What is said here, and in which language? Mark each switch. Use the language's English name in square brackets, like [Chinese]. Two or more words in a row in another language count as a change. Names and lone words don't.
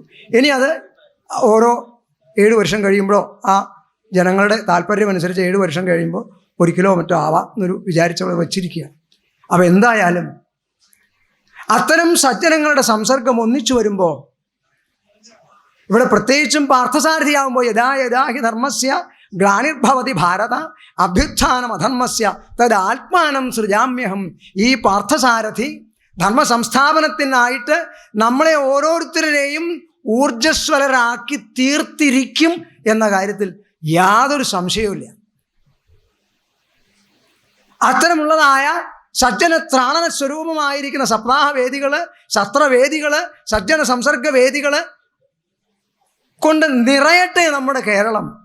[Malayalam] ഇനി അത് ഓരോ 7 വർഷം കഴിയുമ്പോഴോ ആ ജനങ്ങളുടെ താല്പര്യമനുസരിച്ച് 7 വർഷം കഴിയുമ്പോൾ 1 കിലോ മറ്റോ ആവാം എന്നൊരു വിചാരിച്ചവിടെ വച്ചിരിക്കുകയാണ്. അപ്പം എന്തായാലും അത്തരം സജ്ജനങ്ങളുടെ സംസർഗം ഒന്നിച്ചു വരുമ്പോൾ, ഇവിടെ പ്രത്യേകിച്ചും പാർത്ഥസാരഥിയാകുമ്പോൾ [Sanskrit] യഥാ യഥാ ഹി ധർമ്മസ്യ ഗ്ലാനിർഭവതി ഭാരത അഭ്യുത്ഥാനം അധർമ്മസ്യ തദാത്മാനം സൃജാമ്യഹം. [Malayalam] ഈ പാർത്ഥസാരഥി ധർമ്മസംസ്ഥാപനത്തിനായിട്ട് നമ്മളെ ഓരോരുത്തരെയും ഊർജ്ജസ്വലരാക്കി തീർത്തിരിക്കും എന്ന കാര്യത്തിൽ യാതൊരു സംശയവുമില്ല. അത്തരമുള്ളതായ സജ്ജന ത്രാണന സ്വരൂപമായിരിക്കുന്ന സപ്താഹവേദികൾ, സത്രവേദികൾ, സജ്ജന സംസർഗവേദികൾ കൊണ്ട് നിറയട്ടെ നമ്മുടെ കേരളം.